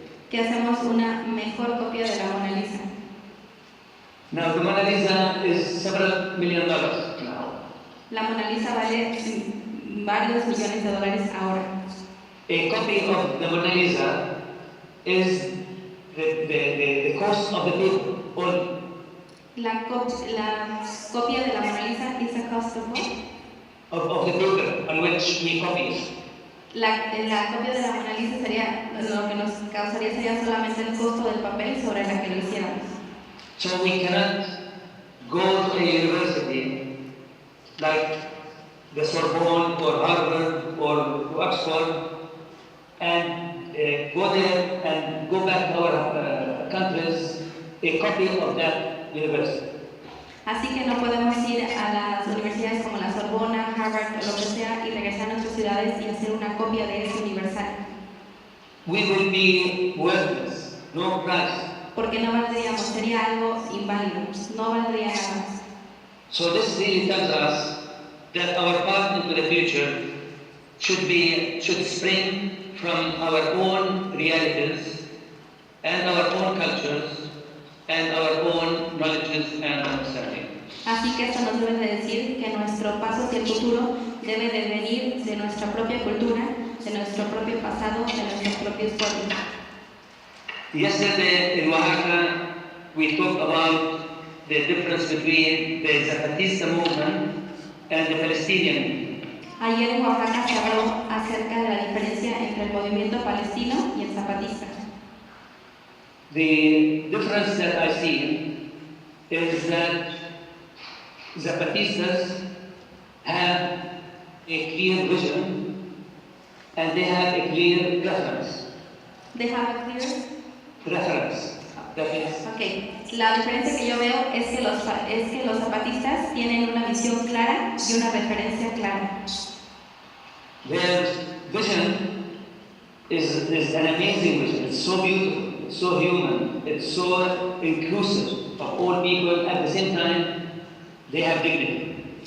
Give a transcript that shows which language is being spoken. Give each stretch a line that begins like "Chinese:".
Spanish: Que hacemos una mejor copia de la Mona Lisa.
English: Now, the Mona Lisa is several $1 million now.
Spanish: La Mona Lisa vale varios millones de dólares ahora.
English: A copy of the Mona Lisa is the cost of the paper only.
Spanish: La copia de la Mona Lisa
English: is a cost of what? Of the paper on which we copy it.
Spanish: La copia de la Mona Lisa sería, lo que nos causaría sería solamente el costo del papel sobre la que lo hiciéramos.
English: So we cannot go to a university like the Sorbonne or Harvard or to Oxford and go there and go back to our countries a copy of that university.
Spanish: Así que no podemos ir a las universidades como la Sorbona, Harvard o lo que sea y regresar a nuestras ciudades y hacer una copia de ese universal.
English: We will be worthless, no price.
Spanish: Porque no valdríamos, sería algo inválido, no valdría nada más.
English: So this really tells us that our path into the future should spring from our own realities and our own cultures and our own knowledges and understanding.
Spanish: Así que esto nos debe de decir que nuestro paso hacia el futuro debe de venir de nuestra propia cultura, de nuestro propio pasado, de nuestros propios pueblos.
English: Yesterday in Oaxaca, we talked about the difference between the Zapatista movement and the Palestinian movement.
Spanish: Ayer en Oaxaca se habló acerca de la diferencia entre el movimiento palestino y el zapatista.
English: The difference that I see is that Zapatistas have a clear vision and they have a clear reference. They have a clear Reference. That is, Okay.
Spanish: La diferencia que yo veo es que los zapatistas tienen una visión clara y una referencia clara.
English: their vision is an amazing vision. It's so beautiful, it's so human, it's so inclusive of all people. At the same time, they have dignity.